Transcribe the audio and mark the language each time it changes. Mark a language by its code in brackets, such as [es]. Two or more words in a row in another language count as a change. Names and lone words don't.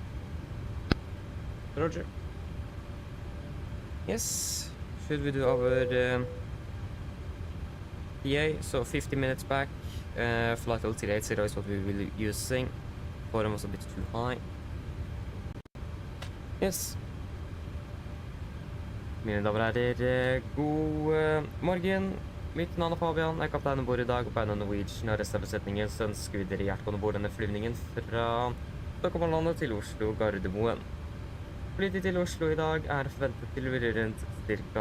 [en] Roger. Yes. Should we do our PA? So 50 minutes back. Flight level 380 is what we will be using. Forum was a bit too high. Yes. [no] Mine damer og herrer, god morgen. Mitt navn er Fabian, jeg er kaptein ombord i dag, og på en av Norwegian og resten av besetningen så ønsker vi dere hjertelig ombord denne flyvningen fra Stockholm til Oslo Gardermoen. Flytid til Oslo i dag er forventet til å være rundt ca.